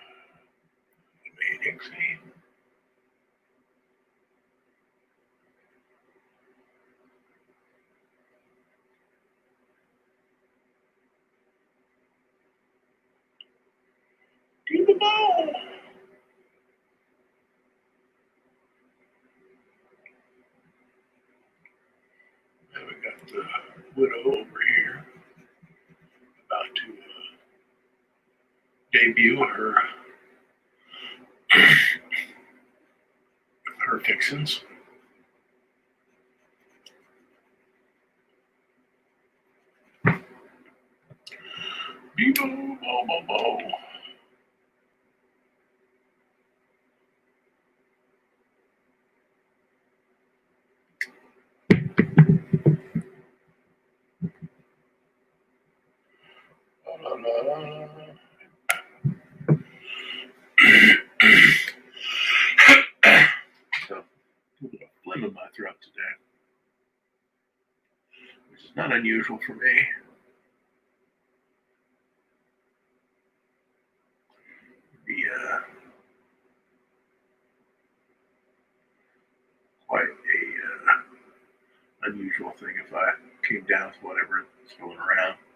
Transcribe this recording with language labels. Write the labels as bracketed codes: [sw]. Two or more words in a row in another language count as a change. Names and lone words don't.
[en] Dixie. Do the ball. Now we got the widow over here about to debut her fixins. Beebo, bo, bo, bo. La, la, la. So, a little bit of phlegm in my throat today, which is not unusual for me. Quite a unusual thing if I came down with whatever is going around.